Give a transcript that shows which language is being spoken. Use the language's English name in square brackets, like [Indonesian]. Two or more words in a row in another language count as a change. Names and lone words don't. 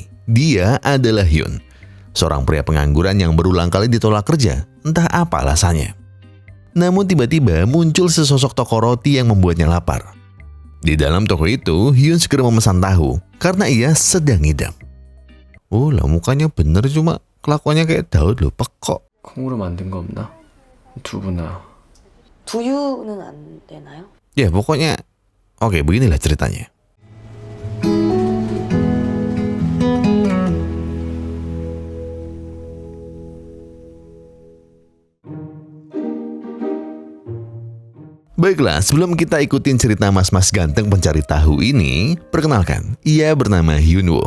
[Indonesian] Dia adalah Hyun, seorang pria pengangguran yang berulang kali ditolak kerja. Entah apa alasannya. Namun tiba-tiba muncul sesosok toko roti yang membuatnya lapar. Di dalam toko itu, Hyun segera memesan tahu karena ia sedang ngidam. Oh lah, mukanya bener cuma kelakuannya kayak Daud loh, pekok. [Korean] 콩으로 만든 거 없나? 두부나. 두유는 안 되나요? [Indonesian] Ya pokoknya, oke beginilah ceritanya. Baiklah, sebelum kita ikutin cerita mas-mas ganteng pencari tahu ini, perkenalkan, ia bernama Hyun Woo.